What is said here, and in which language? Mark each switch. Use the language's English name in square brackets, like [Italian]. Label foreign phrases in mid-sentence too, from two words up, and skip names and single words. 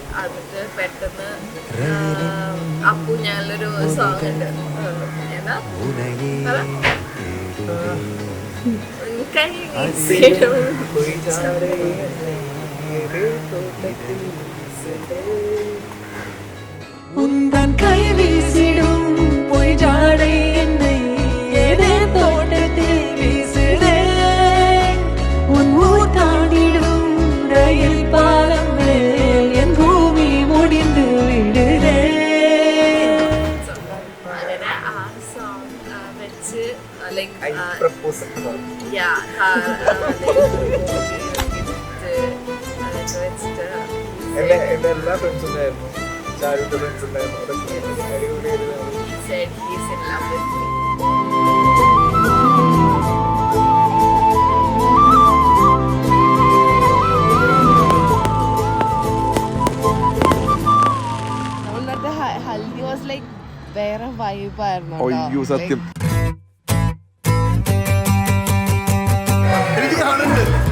[Malayalam] അതിട്ട് പെട്ടെന്ന് അപ്പു ഞാനൊരു സോങ് ഉണ്ട്, ഏതാ [Tamil] உந்தன் கை வீசிடும் பொய் ஜாடை என்னை ஏதே தோட்டத்தில் வீசுதே. உன் ஊர் தாண்டிடும் ரயில் பாலம் மேல் என் பூமி முடிந்து விடுதே. [Malayalam] അങ്ങനെ ആ സോങ് വെച്ച് ലൈക്ക് വെച്ചിട്ട് എന്റെ എല്ലാ ഫ്രണ്ട്സും ഉണ്ടായിരുന്നു. ചാരുവിന്റെ ഫ്രണ്ട്സ് ഉണ്ടായിരുന്നു. അതൊക്കെ അടിപൊളിയായിരുന്നു. [English] he said he's in love with me. [Malayalam] ഹൽദി [English] was like [Malayalam] വേറെ വൈബായിരുന്നു. അയ്യോ സത്യം. എനിക്ക് കാണുന്നുണ്ട്.